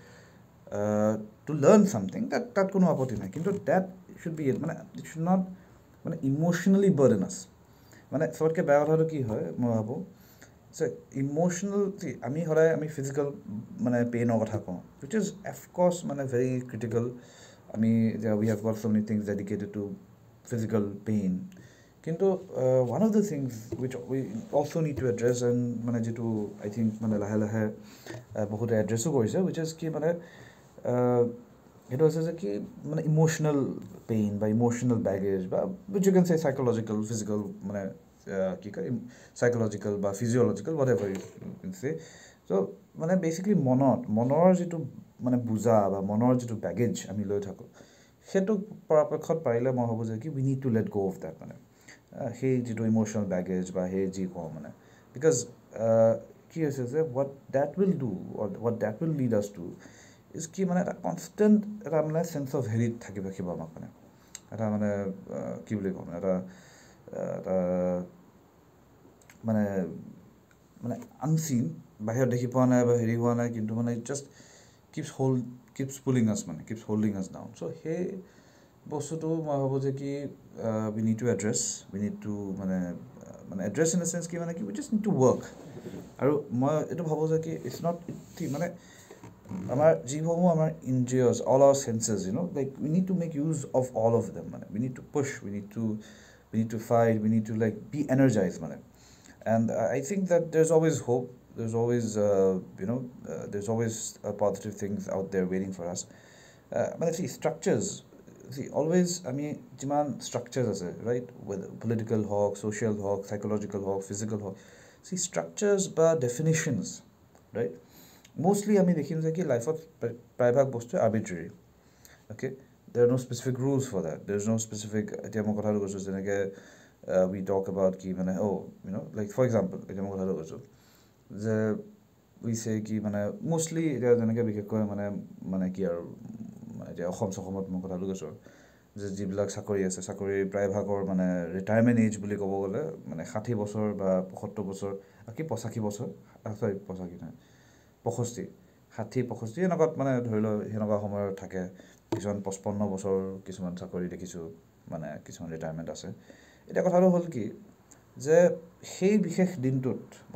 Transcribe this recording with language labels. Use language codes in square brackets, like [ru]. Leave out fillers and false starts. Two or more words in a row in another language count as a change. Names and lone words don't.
[en] to learn something [as] তাত কোনো আপত্তি নাই কিন্তু [en] that should be মানে it should not মানে emotionally burdenous মানে [as] চবতকৈ বেয়া কথাটো কি হয় মই ভাবোঁ যে [en] ইম'চনেল [as] আমি সদায় ফিজিকেল মানে পেইনৰ কথা কওঁ [en] which is of course মানে very critical আমি we have got so many things dedicated to physical pain কিন্তু one of the things which we also need to address and [as] মানে যিটো [en] I think [as] মানে লাহে লাহে বহুতে এড্ৰেছো কৰিছে [en] which is [as] কি মানে সেইটো হৈছে যে কি মানে [en] emotional pain [as] বা [en] emotional baggage [as] বা [en] which you can say psychological physical [as] মানে কি কয় চাইক'লজিকেল বা [en] physiological what ever you can say so' [as] মানে বেচিকেলি মনৰ যিটো মানে বোজা বা মনৰ যিটো বেগেজ আমি লৈ থাকোঁ সেইটো পৰাপক্ষত পাৰিলে মই ভাবোঁ যে কি [en] we need to let go of that [as] মানে সেই যিটো [en] emotional baggage [as] বা সেই যি কওঁ মানে বিকজ কি হৈছে যে [en] what that will lead us to is [as] কি মানে এটা কনষ্টেণ্ট এটা মানে [en] sense of [as] হেৰিত থাকিব আমাক মানে এটা মানে কি বুলি ক'ম এটা মানে আনচিন বাহিৰত দেখি পোৱা নাই বা হেৰি হোৱা নাই কিন্তু মানে [en] it just keeps keeps pulling us [as] মানে [en] keeps holding us down. So [as] সেই বস্তুটো মই ভাবোঁ যে কি [en] we need to address, we need to মানে address in a sense [as] কি মানে কি [en] we just need to work. [as] আৰু মই এইটো ভাবোঁ যে কি [en] it's not [as] মানে আমাৰ যিসমূহ আমাৰ ইন্দ্ৰিয়স [en] all our senses, you know, like we need to make use of all of them মানে we need to push, we need to fight, we need to like be energized মানে. And I think that there's always hope, there's always there's always positive things out there waiting for us. But see structures, see always [as] আমি যিমান [en] structures আছে, right, whether political hawk, social hawk, psychological hawk, physical hawk, see structures বা definitions, right, mostly [as] আমি দেখিম যে কি লাইফত প্ৰায়ভাগ বস্তু [en] arbitrary. Okay, there are no specific [as] rules for that, there's no specific এতিয়া মই কথাটো কৈছোঁ যেনেকৈ [en] we talk about [as] কি মানে [en] like for example [as] এতিয়া মই কথাটো কৈছোঁ যে [en] we say [as] কি মানে mostly এতিয়া যেনেকৈ বিশেষকৈ মানে কি আৰু এতিয়া অসমত মই কথাটো কৈছোঁ যে যিবিলাক চাকৰি আছে চাকৰিৰ প্ৰায়ভাগৰ মানে [en] retirement age [as] বুলি ক'ব গ'লে মানে 60 বছৰ বা 75 বছৰ কি 85 বছৰ চৰি 85 নহয় 65 60 65 এনেকুৱাত মানে ধৰি লওক সেনেকুৱা সময়ত থাকে কিছুমান 55 বছৰ কিছুমান চাকৰি দেখিছোঁ মানে কিছুমান ৰিটায়াৰমেণ্ট আছে এতিয়া কথাটো হ'ল কি যে সেই বিশেষ দিনটোত মই